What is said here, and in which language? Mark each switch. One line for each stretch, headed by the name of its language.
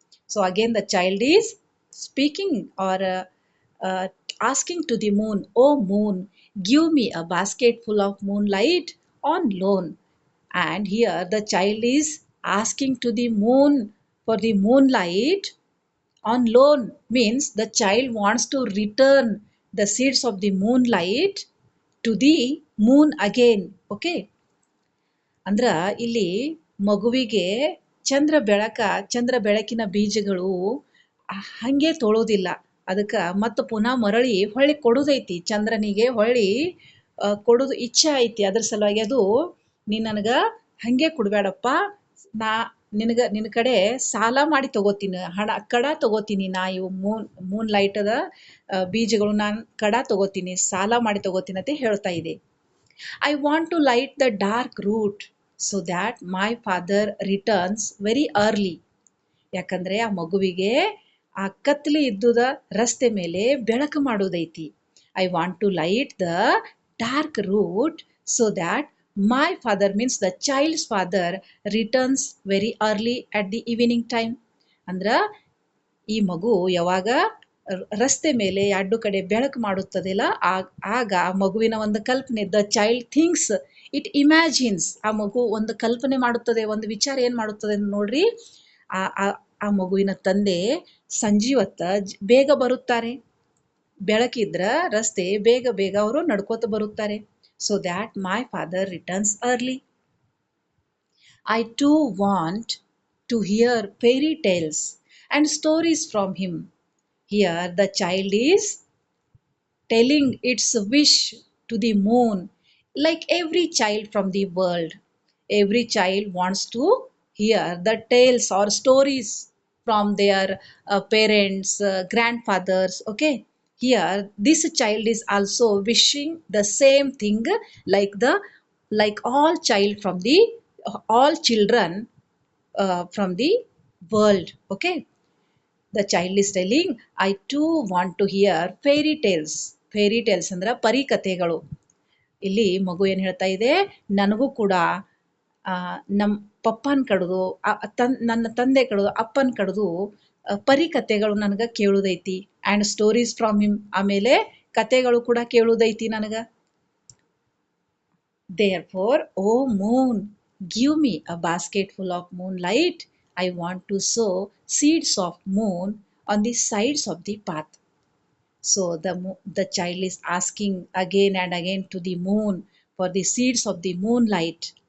English: So again the child is speaking or uh, asking to the moon, oh moon, give me a basket full of moonlight on loan. And here the child is asking to the moon for the moonlight on loan, means the child wants to return the seeds of the moonlight to the moon again.
Kannada: Okay, ಅಂದ್ರ ಇಲ್ಲಿ ಮಗುವಿಗೆ ಚಂದ್ರ ಬೆಳಕಿನ ಬೀಜಗಳು ಹಂಗೆ ತೊಳೋದಿಲ್ಲ, ಅದಕ್ಕೆ ಮತ್ತೆ ಪುನಃ ಮರಳಿ ಹೊಳ್ಳಿ ಕೊಡುದೈತಿ, ಚಂದ್ರನಿಗೆ ಹೊಳ್ಳಿ ಕೊಡುದು ಇಚ್ಛೆ ಐತಿ. ಅದ್ರ ಸಲುವಾಗಿ ಅದು ನೀ ನನಗೆ ಹಂಗೆ ಕೊಡಬೇಡಪ್ಪ, ನಾ ನಿನ್ನ ಕಡೆ ಸಾಲ ಮಾಡಿ ತಗೋತೀನಿ, ಕಡ ತಗೋತೀನಿ, ನಾ ಇವು ಮೂನ್ ಲೈಟದ ಬೀಜಗಳು ನಾನು ಕಡ ತಗೋತೀನಿ, ಸಾಲ ಮಾಡಿ ತಗೋತೀನಿ ಅಂತ ಹೇಳ್ತಾ ಇದೆ.
English: I want to light the dark route so that my father returns very early.
Kannada: ಯಾಕಂದ್ರೆ ಆ ಮಗುವಿಗೆ ಆ ಕತ್ಲಿ ಇದ್ದುದ ರಸ್ತೆ ಮೇಲೆ ಬೆಳಕು ಮಾಡೋದೈತಿ.
English: I want to light the dark route so that my father means the child's father returns very early at the evening time.
Kannada: ಅಂದ್ರ ಈ ಮಗು ಯಾವಾಗ ರಸ್ತೆ ಮೇಲೆ ಎರಡು ಕಡೆ ಬೆಳಕು ಮಾಡುತ್ತದಿಲ್ಲ, ಆಗ ಆ ಮಗುವಿನ ಒಂದು ಕಲ್ಪನೆ,
English: the child thinks, it imagines,
Kannada: ಆ ಮಗು ಒಂದು ಕಲ್ಪನೆ ಮಾಡುತ್ತದೆ, ಒಂದು ವಿಚಾರ ಏನು ಮಾಡುತ್ತದೆ ನೋಡ್ರಿ, ಆ ಮಗುವಿನ ತಂದೆ ಸಂಜೀವತ್ತ ಬೇಗ ಬರುತ್ತಾರೆ, ಬೆಳಕಿದ್ರ ರಸ್ತೆ ಬೇಗ ಬೇಗ ಅವರು ನಡ್ಕೋತ ಬರುತ್ತಾರೆ.
English: So that my father returns early. I too want to hear fairy tales and stories from him. Here the child is telling its wish to the moon, like every child from the world. Every child wants to hear the tales or stories from their parents, grandfathers. Okay, here this child is also wishing the same thing, like all children from the world. Okay, the child is telling, I too want to hear fairy tales.
Kannada: Fairy tiles ಅಂದ್ರೆ ಪರಿಕಥೆಗಳು. ಇಲ್ಲಿ ಮಗು ಏನು ಹೇಳ್ತಾ ಇದೆ, ನನಗೂ ಕೂಡ ನಮ್ಮ ಪಪ್ಪನ ಕಡ್ದು ನನ್ನ ತಂದೆ ಕಡ್ದು ಅಪ್ಪನ ಕಡ್ದು ಪರಿಕಥೆಗಳು ನನಗೆ ಕೇಳುದೈತಿ.
English: and stories from him,
Kannada: ಆಮೇಲೆ ಕಥೆಗಳು ಕೂಡ ಕೇಳುದೈತಿ ನನಗೆ.
English: Therefore, O moon, give me a basket full of moonlight. I want to sow seeds of moon on the sides of the path. So the child is asking again and again to the moon for the seeds of the moonlight.